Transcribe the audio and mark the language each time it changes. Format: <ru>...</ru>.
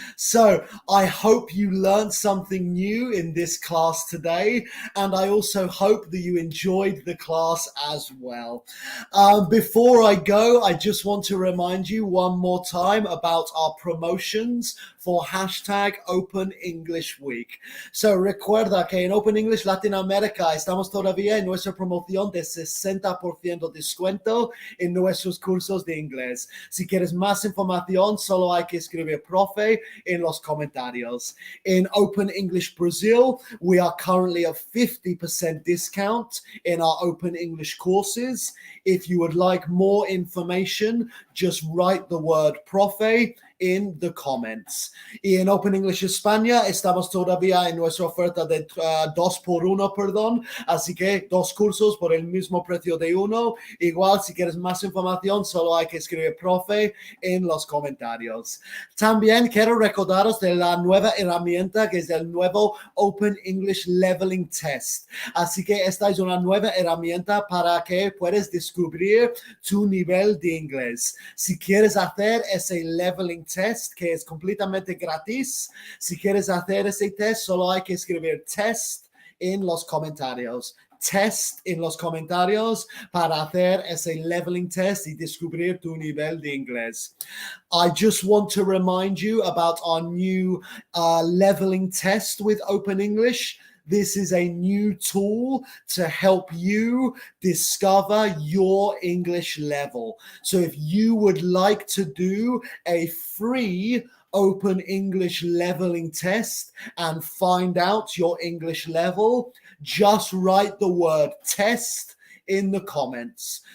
<en>So I hope you learned something new in this class today, and I also hope that you enjoyed the class as well. Before I go, I just want to remind you one more time about our promotions for hashtag Open English Week.</en> <es>So recuerda que en Open English Latinoamérica estamos todavía en nuestra promoción de 60% descuento en nuestros cursos de inglés. Si quieres más información, solo hay que escribir profe en los comentarios.</es> <en>In Open English Brazil, we are currently at 50% discount in our Open English courses. If you would like more information, just write the word profe in the comments.</en> <es>Y en Open English España estamos todavía en nuestra oferta de 2x1, perdón. Así que 2 cursos por el mismo precio de uno. Igual, si quieres más información, solo hay que escribir profe en los comentarios. También quiero recordaros de la nueva herramienta que es el nuevo Open English Leveling Test. Así que esta es una nueva herramienta para que puedas descubrir tu nivel de inglés. Si quieres hacer ese leveling test, que es completamente gratis. Si quieres hacer ese test, solo hay que escribir test en los comentarios. Test en los comentarios para hacer ese leveling test y descubrir tu nivel de inglés.</es> <en>I just want to remind you about our new leveling test with Open English. This is a new tool to help you discover your English level. So if you would like to do a free Open English leveling test and find out your English level, just write the word test in the comments.</en>